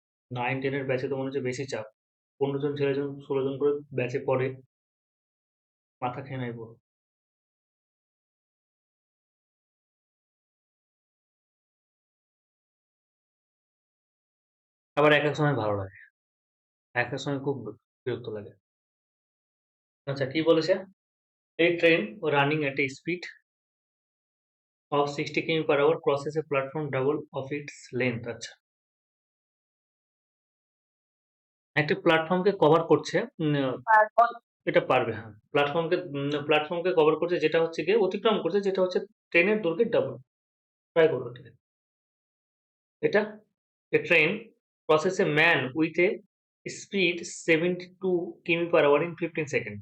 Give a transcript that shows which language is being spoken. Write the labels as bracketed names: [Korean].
[Bangla] 9 10 এর ব্যাচে তো মনে হচ্ছে বেশি চাপ, 15 জন 16 জন করে ব্যাচে পড়ে, মাথা খেয়ে নেয় পুরো। আবার এক এক সময় ভালো লাগে, এক এক সময় খুব বিরক্ত লাগে। আচ্ছা কি বলেছে? [English] A train running at a speed of 60 km/h crosses a platform double of its length। [Bangla] আচ্ছা, একটা প্ল্যাটফর্মকে কভার করছে, তারপর এটা পারবে, হ্যাঁ। প্ল্যাটফর্মকে কভার করছে, যেটা হচ্ছে গিয়ে অতিক্রম করছে, যেটা হচ্ছে ট্রেনের দৈর্ঘ্যের ডাবল। ট্রাই করো, ঠিক আছে? এটা [English] a train crosses a man with a speed 72 km/h in 15 seconds।